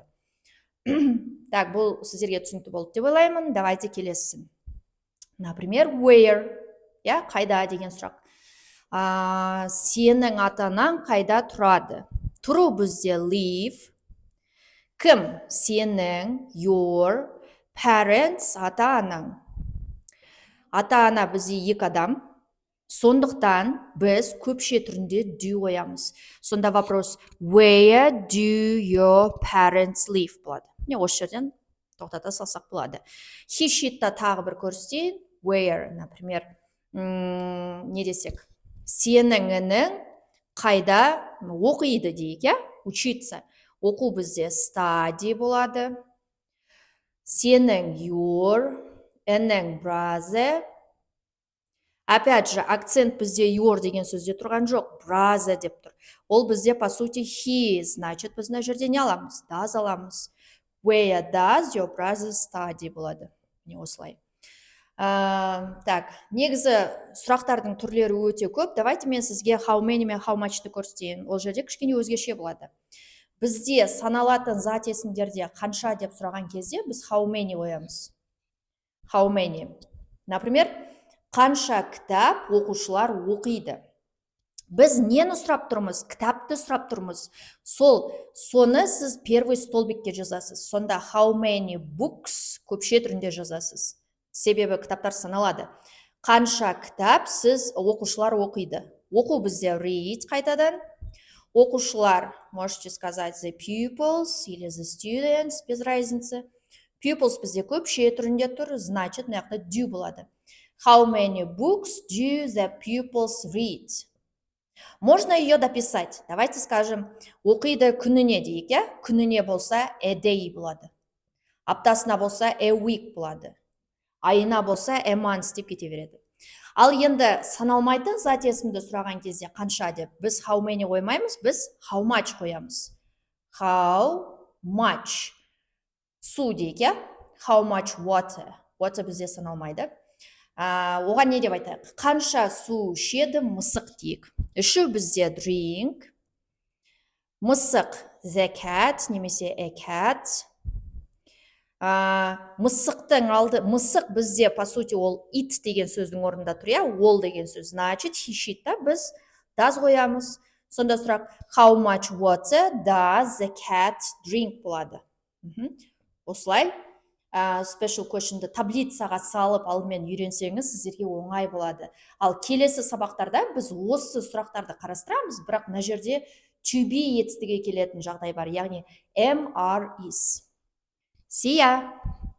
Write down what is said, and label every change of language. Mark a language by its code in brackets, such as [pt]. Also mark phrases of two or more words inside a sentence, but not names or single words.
[kk] Так, бұл сіздерге түсінікті болды деп ойлаймын. Давайте келесін. Например, where. Қайда деген сұрақ. Сенің ата-анаң қайда тұрады? Тұру бізде live. Кім? Сенің, [en] your, parents, [kk] ата-анаң. Ата-ана бізде екі адам. Сондықтан біз көпше түрінде do қоямыз. Сонда вопрос [en] where do your parents live [kk] болады. Міне осы жерден тоқтата салсақ болады. [en] He she'тта [kk] тағы бір көрсетейін. Where, например, не десек? Сенің інің қайда оқиды дейік, иә? Учиться. Оқу бізде study болады. Сенің your, інің brother. [ru] Опять же, [kk] акцент бізде your деген сөзде тұрған жоқ, brother деп тұр. Ол бізде, [ru] по сути, [kk] he, значит, біз мына жерде не аламыз? Does аламыз. [en] Where does your brother study [kk] болады. Не осылай. Так, негізі сұрақтардың түрлері өте көп. Давайте мен сізге [en] how many [kk] мен [en] how much'ты [kk] көрсетейін. Ол жерде кішкене өзгеше болады. Бізде саналатын зат есімдерде қанша деп сұраған кезде біз [en] how many [kk] қоямыз. [en] How many. [kk] Например, қанша кітап оқушылар оқиды. Біз нені сұрап тұрмыз? Кітапты сұрап тұрмыз. Соны сіз первый столбикке жазасыз. Сонда [en] how many books [kk] көпше түрінде жазасыз. Себебі кітаптар саналады. Қанша кітап сіз оқушылар оқиды. Оқу бізде read қайтадан. Оқушылар, [ru] можете сказать, [en] the pupils или the students, [ru] без разницы. [kk] Pupils бізде көпше түрінде тұр, значит, мына жақта do болады. [en] How many books do the pupils read? [ru] Можно ее дописать. Давайте скажем, [kk] оқиды күніне дейік, иә? Күніне болса [en] a day [kk] болады. Аптасына болса [en] a week [kk] болады. Айына болса [en] a month [kk] деп кете береді. Ал енді саналмайтын зат есімді сұраған кезде қанша деп, біз [en] how many [kk] қоймаймыз, біз [en] how much [kk] қоямыз. [en] How much. [kk] Су дейік, иә? [en] How much water. [kk] Water бізде саналмайды. Оған не деп айтайық? Қанша су ішеді мысық дейік. Ішу бізде drink. Мысық [en] the cat, [kk] немесе [en] a cat. [kk] Мысықтың алды, мысық бізде, [ru] по сути, [kk] ол it деген сөздің орнында тұр, иә? Ол деген сөз. Значит, [en] he she'тта [kk] біз does қоямыз. Сонда сұрақ, [en] how much water does the cat drink болады. [kk] Осылай. Special question'ды таблицаға салып алдымен үйренсеңіз, сіздерге оңай болады. Ал келесі сабақтарда біз осы сұрақтарды қарастырамыз, бірақ мына жерде to be етістіге келетін жағдай бар, яғни [en] am, are, is. See ya!